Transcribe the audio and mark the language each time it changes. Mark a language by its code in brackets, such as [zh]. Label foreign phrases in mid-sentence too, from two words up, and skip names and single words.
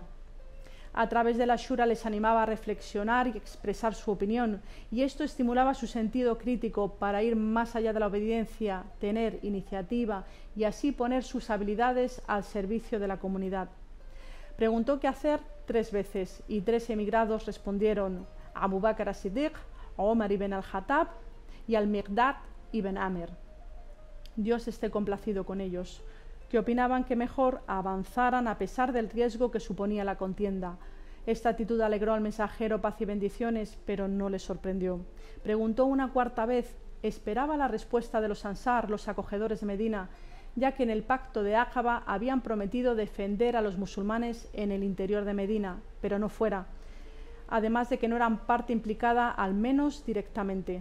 [es] A través de la shura les animaba a reflexionar y expresar su opinión, y esto estimulaba su sentido crítico para ir más allá de la obediencia, tener iniciativa y así poner sus habilidades al servicio de la comunidad. Preguntó qué hacer 3 veces y 3 emigrados respondieron: Abu Bakr as-Siddiq, Omar ibn al-Khattab y al-Miqdad ibn Amr. Dios esté complacido con ellos, que opinaban que mejor avanzaran a pesar del riesgo que suponía la contienda. Esta actitud alegró al mensajero paz y bendiciones, pero no le sorprendió. Preguntó una 4ª vez, esperaba la respuesta de los Ansar, los acogedores de Medina, ya que en el pacto de Aqaba habían prometido defender a los musulmanes en el interior de Medina, pero no fuera, además de que no eran parte implicada, al menos directamente.